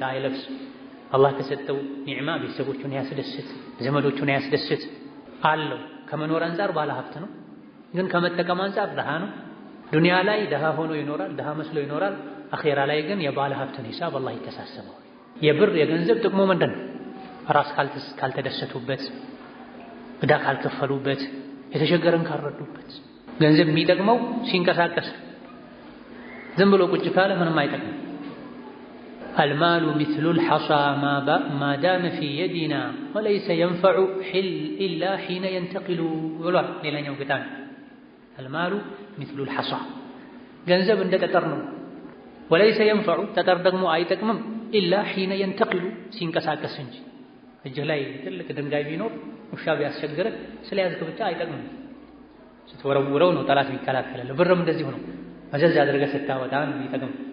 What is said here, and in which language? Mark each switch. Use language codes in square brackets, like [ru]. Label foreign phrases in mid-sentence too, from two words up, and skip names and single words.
[am] አይለብስ አላህ ከሰጠው ኒዕማ ቤተሰቦቹን ያስደስት ዘመዶቹን ያስደስት አለው ከመኖር አንፃር ባለ ሀብት ነው ግን ከመጠቀም አንፃር ደሃ ነው ዱንያ ላይ ደሃ ሆኖ ይኖራል ደሃ መስሎ ይኖራል አኺራ ላይ ግን የባለ ሀብትን ሂሳብ አላህ ይተሳሰበው የብር የገንዘብ ጥቅሙ ምንድነው ራስ ካልተደሰቱበት ዕዳ ካልከፈሉበት የተቸገረን ካልረዱበት ገንዘብ የሚጠቅመው ሲንቀሳቀስ ዝም ብሎ ቁጭ ካለ ምንም አይጠቅም [ar] المال مثل الحصى ما دام في يدنا وليس ينفع إلا حين ينتقل ولا [am] ሌላኛው ግጣም [ar] المال مثل الحصى [am] ገንዘብ እንደ ጠጠር ነው [ar] وليس ينفع [am] ጠጠር ደግሞ አይጠቅምም [ar] إلا حين ينتقل [am] ሲንቀሳቀስ እንጂ። እጅህ ላይ ትልቅ ድንጋይ ቢኖር ውሻ ቢያስቸግርህ ስለያዝክ ብቻ አይጠቅምም። ስትወረውረው ነው ጠላት የሚከላከልልህ። ብርም እንደዚሁ ነው። መዘዝ አድርገህ ስታወጣ ነው የሚጠቅም።